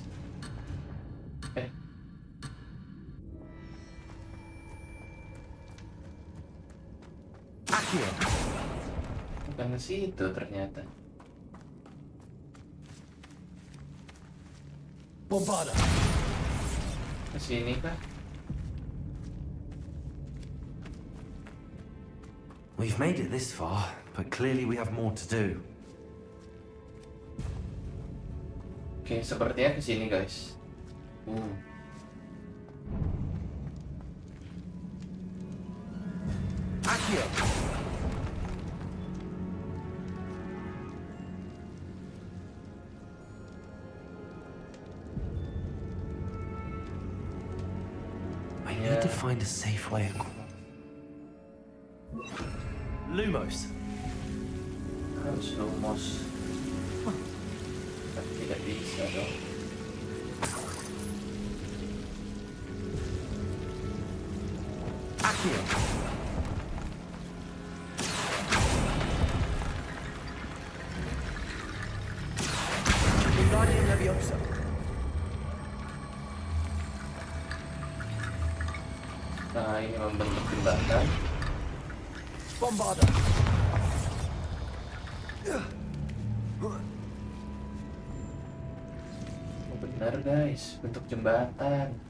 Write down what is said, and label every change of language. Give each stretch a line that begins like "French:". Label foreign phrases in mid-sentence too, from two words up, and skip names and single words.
Indonesian: Accio. Bukan ke situ ternyata. Bombarda. Ke sini kah?
English: We've made it this far, but clearly we have more to do.
Indonesian: Oke, sepertinya ke sini guys. Accio.
English: I need to find a safe way across.
Indonesian: Lumos. Harus lumos. Tapi tidak bisa dong. Accio. Wingardium Leviosa. Nah, ini membentuk jembatan. Bombarda. Oh, benar guys, bentuk jembatan.